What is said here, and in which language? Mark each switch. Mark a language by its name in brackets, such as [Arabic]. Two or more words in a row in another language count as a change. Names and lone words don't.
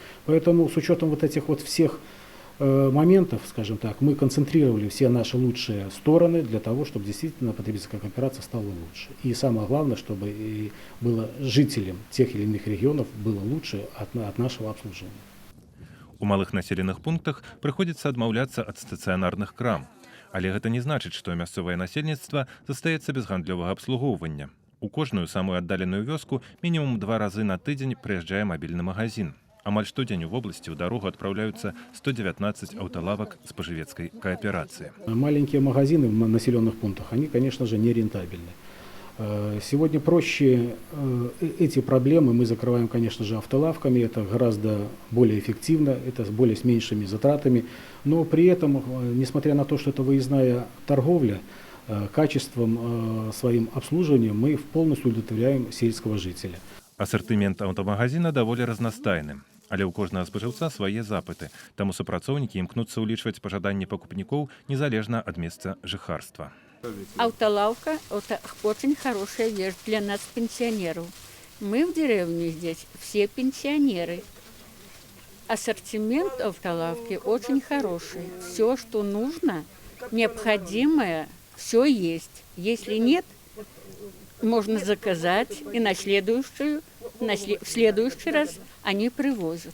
[Russian] Поэтому с учетом вот этих вот всех моментов, скажем так, мы концентрировали все наши лучшие стороны для того, чтобы действительно потребительская кооперация стала лучше. И самое главное, чтобы и было жителям тех или иных регионов было лучше от нашего обслуживания. [Belarusian] У малых населеных пунктах прыходзіцца адмаўляцца ад стацыянарных крам. Але гэта не значыць, што мясцовае насельніцтва застаецца без гандлёвага абслугоўвання. У кожную самую аддаленую вёску мінімум 2 разы на тыдзень прыязджае мабільны магазин. Амаль штодзень у вобласці ў дарогу адпраўляюцца 119 аўталавак спажывецкай кааперацыі. [Russian] Маленькие магазины в населенных пунктах, они, конечно же, не рентабельны. Сегодня проще эти проблемы мы закрываем, конечно же, автолавками. Это гораздо более эффективно, это с меньшими затратами. Но при этом, несмотря на то, что это выездная торговля, качеством своим обслуживания мы полностью удовлетворяем сельского жителя. [Belarusian] Асартымент аўтамагазіна даволі разнастайны. Але ў кожнага спажыўца свае запыты, таму супрацоўнікі імкнуцца ўлічваць пажаданні пакупнікоў незалежна ад месца жыхарства. [Russian] Автолавка – это очень хорошая вещь для нас, пенсионеров. Мы в деревне здесь все пенсионеры. Ассортимент автолавки очень хороший. Все, что нужно, необходимое, все есть. Если нет, можно заказать, и в следующий раз они привозят.